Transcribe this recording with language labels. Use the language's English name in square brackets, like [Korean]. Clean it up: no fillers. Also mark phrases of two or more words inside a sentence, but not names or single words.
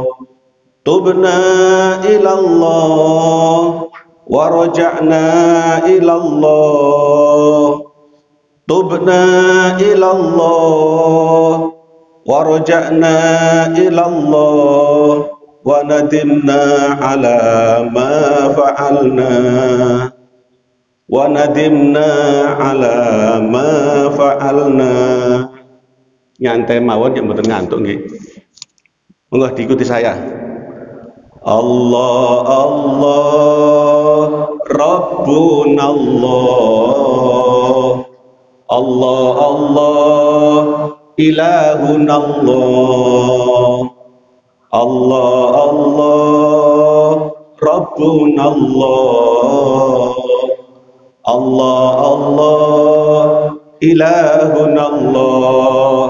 [Arabic] تبنا إلى الله ورجعنا إلى الله، تبنا إلى الله ورجعنا إلى الله وندمنا على ما فعلنا، وندمنا على ما فعلنا. [Javanese] Nyantai mawon yang mboten ngantuk nggih. [Indonesian] Monggo diikuti saya. [Arabic] الله الله ربنا الله، الله الله إلهنا الله، الله الله ربنا الله، الله الله إلهنا الله.